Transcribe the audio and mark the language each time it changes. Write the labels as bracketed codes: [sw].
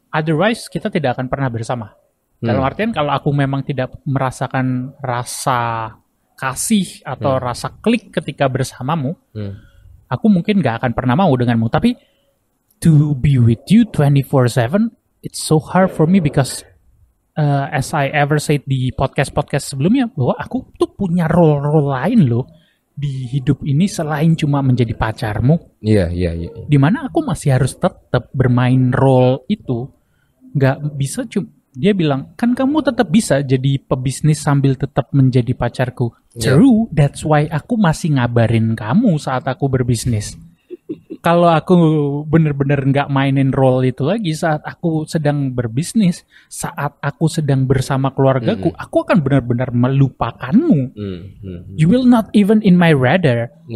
[en] Otherwise [id] kita tidak akan pernah bersama. Dalam artian kalau aku memang tidak merasakan rasa kasih atau rasa klik ketika bersamamu, aku mungkin gak akan pernah mau denganmu. Tapi [en] to be with you 24/7, it's so hard for me because as I ever said [id] di podcast sebelumnya, bahwa aku tuh punya role lain loh di hidup ini selain cuma menjadi pacarmu. Iya. Dimana aku masih harus tetap bermain role itu. Nggak bisa dia bilang, kan kamu tetap bisa jadi pebisnis sambil tetap menjadi pacarku. [en] True, that's why [id] aku masih ngabarin kamu saat aku berbisnis. Kalau aku bener-bener nggak mainin role itu lagi saat aku sedang berbisnis, saat aku sedang bersama keluargaku, aku akan benar-benar melupakanmu. [en] You will not even in my radar.